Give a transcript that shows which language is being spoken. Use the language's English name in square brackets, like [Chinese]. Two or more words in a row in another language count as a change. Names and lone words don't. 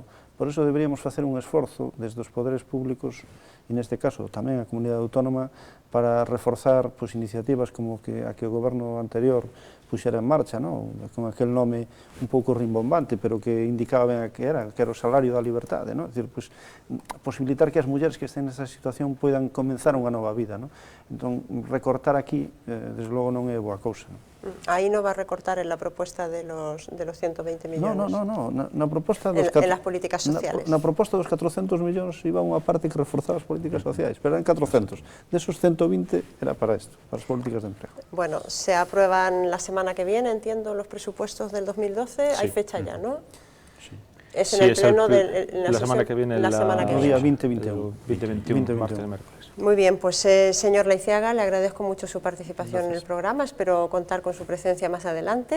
[Galician] Por iso deberíamos facer un esforzo desde os poderes públicos e neste caso tamén a comunidade autónoma para reforzar pois, iniciativas como a que o goberno anterior puxera en marcha, ¿no? Con aquel nome un pouco rimbombante, pero que indicaba ben que era o salario da liberdade, ¿no? É dicir, pues, posibilitar que as mulleres que estén nesa situación poidan comenzar unha nova vida, ¿no? Entón, recortar aquí, desde logo, non é boa cousa, ¿no? [Spanish] Ahí no va a recortar en la propuesta de los 120 millones. [Galician] No, na propuesta dos... [Spanish] En las políticas sociales. [Galician] Na proposta dos 400 millóns iba unha parte que reforzaba as políticas sociais, pero eran 400. Desos 120 era para isto, para as políticas de empleo. [Spanish] Bueno, se aprueban la semana que viene, entiendo, los presupuestos del 2012, hay fecha ya, ¿no? Sí. Es en el pleno de la semana que viene, la semana que viene. Día 20-21. 20-21, martes y miércoles. Muy bien, pues señor Leiziaga, le agradezco mucho su participación en el programa, espero contar con su presencia más adelante.